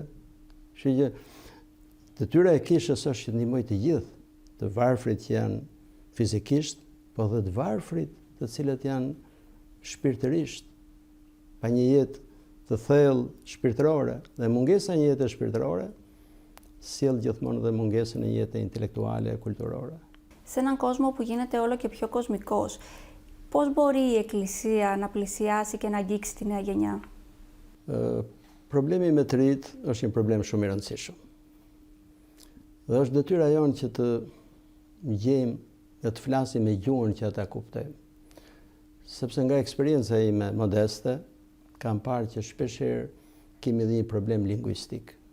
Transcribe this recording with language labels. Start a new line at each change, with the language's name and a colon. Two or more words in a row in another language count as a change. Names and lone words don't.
Albanian: Kështu që detyra e kishës është që ndihmoj të gjithë, të varfrit që janë fizikisht, po dhe të varfrit të cilët janë shpirtërisht, pa një jetë të thellë shpirtërore, dhe mungesa e një jete shpirtërore sjell gjithmonë dhe mungesën e jetës intelektuale e kulturore.
Greek: Σε έναν κόσμο που γίνεται όλο και πιο κοσμικός, πώς μπορεί η Εκκλησία να πλησιάσει και να αγγίξει τη νέα γενιά?
Albanian: Problemi me të rit është një problem shumë i rëndësishëm. Dhe është detyra jonë që të gjejmë dhe të flasim me gjuhën që ata kuptojnë. Sepse nga eksperjenca ime modeste, kam parë që shpeshherë kemi dhe një problem lingvistik.